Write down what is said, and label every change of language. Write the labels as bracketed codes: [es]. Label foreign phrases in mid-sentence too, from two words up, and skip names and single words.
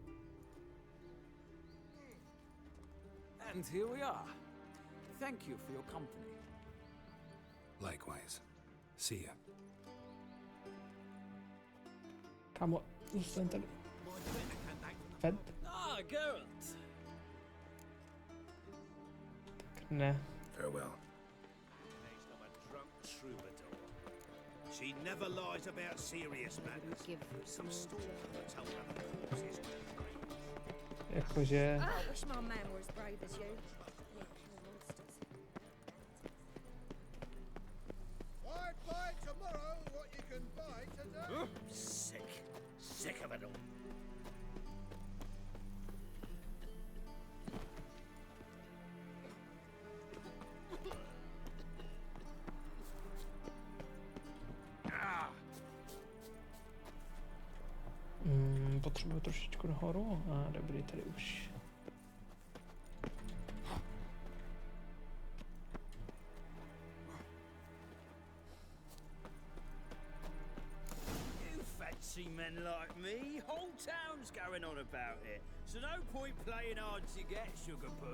[en] And here we are. Thank you for your company. Likewise. See ya. [cs] Kamo, zůstaň tady. Kvent. [en] Ah, Geralt. [cs] Tak ne. [en] Farewell. She never lies about serious matters. Some storm told her the causes. [cs] Jakože... [en] I wish my man were as brave as you. Why buy tomorrow what you can buy today? Sick. Sick of it all. [cs] Potřebuji trošičku nahoru a dobrý, tady už. [en] You fancy men like me? Whole town's going on about it. So no point playing hard to get, sugar puss.